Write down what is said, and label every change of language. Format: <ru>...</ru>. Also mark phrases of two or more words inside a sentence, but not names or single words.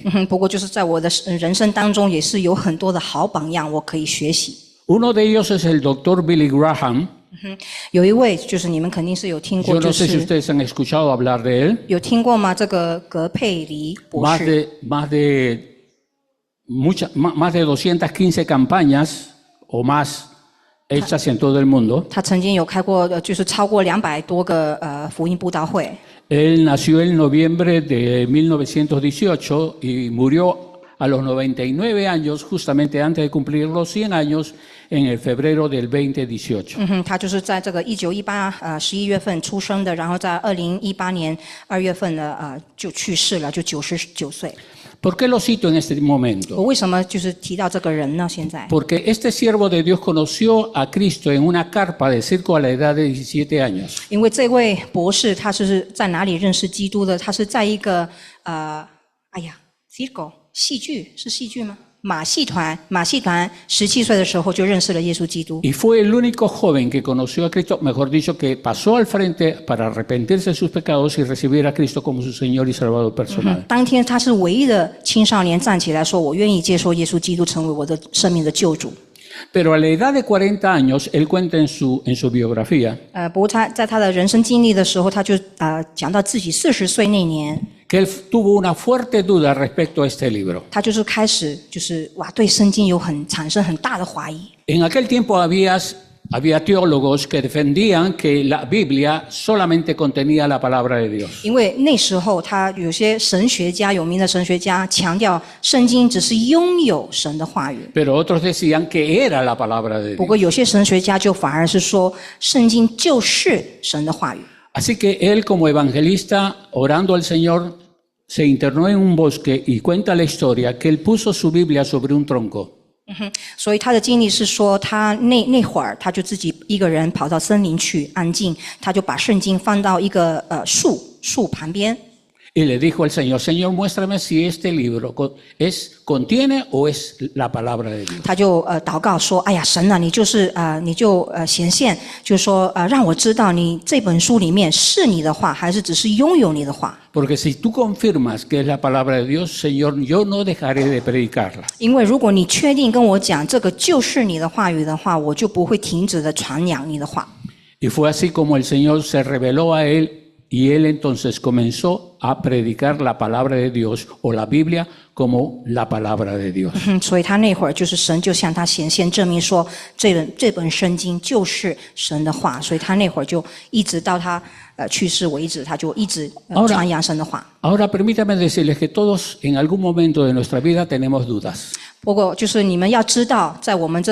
<zh>不过就是在我的人生当中，也是有很多的好榜样，我可以学习。</zh> <es>Uno de ellos es el doctor Billy Graham.</es> <zh>有一位就是你们肯定是有听过，</zh> <es>Yo</es> <zh>就</zh> <es>no sé si</es> <zh>是</zh> <es>ustedes han escuchado hablar de él.</es> <zh>有听过吗？这个格佩里博士，</zh> <es>Más de 215 campañas o más hechas en todo el mundo.</es> <zh>他曾经有开过就是超过200多个福音布道会。</zh> <es>Él nació en noviembre de 1918 y murió a los 99 años, justamente antes de cumplir los 100 años, en el febrero del 2018.</es> <zh>他就是在这个1918 11月份出生的，然后在2018年2月份呢就去世了，就99岁。</zh> <es>¿Por qué lo cito en este</es> <zh>我</zh> <es>momento?</es> <zh>为什么就是提到这个人呢？现在，</zh> <es>Porque este siervo de Dios conoció a Cristo en una carpa de circo a la edad de 17 años.</es> <zh>因为这位博士他是在哪里认识基督的？他是在一个circo 戏剧是戏剧吗？马戏团17岁的时候就认识了耶稣基督。</zh> <es>Y fue el único joven que conoció a Cristo, mejor dicho, que pasó al frente para arrepentirse de sus pecados y recibir a Cristo como su Señor y Salvador personal.</es> <zh>当天他是唯一的青少年站起来说：“我愿意接受耶稣基督成为我的生命的救主。”</zh> <es>Pero a la edad de 40 años, él cuenta en su biografía</es> <zh>不过他在他的人生经历的时候，他就讲到自己40岁那年，</zh> <es>que él tuvo una fuerte duda respecto a este libro.</es> <zh>他就是开始就是对圣经有产生很大的怀疑。</zh> <es>En aquel tiempo había teólogos que defendían que la Biblia solamente contenía la palabra de Dios.</es> <zh>因为那时候他有些有名的神学家强调圣经只是拥有神的话语，</zh> <es>Pero otros decían que era la palabra de</es> <zh>不</zh> <es>Dios.</es> <zh>过有些神学家就反而是说圣经就是神的话语。</zh> <es>Así que él como evangelista, orando al Señor, se internó en un bosque y cuenta la historia que él puso su Biblia sobre un tronco.</es> <zh>所以他的经历是说，他那会儿他就自己一个人跑到森林去安静，他就把圣经放到一个树旁边。</zh> <es>Y le dijo al Señor, Señor, muéstrame si este libro contiene o es la palabra de Dios.</es> <zh>他就祷告说：“哎呀，神啊，你就显现，就是说让我知道你这本书里面是你的话，还是只是拥有你的话。</zh> <es>Porque si tú confirmas que es la palabra de Dios, Señor, yo no dejaré de predicarla.</es> <zh>因为如果你确定跟我讲这个就是你的话语的话，我就不会停止的传扬你的话。”</zh> <es>Y fue así como el Señor se reveló a él y él entonces comenzó a predicar la palabra de Dios o la Biblia como la palabra de Dios.</es> <zh>所以他那会儿就是神就向他显现，证明说这本圣经就是神的话。所以他那会儿就一直到他去世为止，他就一直传扬神的话。</zh> <es>Ahora permítame decirles que todos en algún momento de nuestra vida tenemos dudas.</es>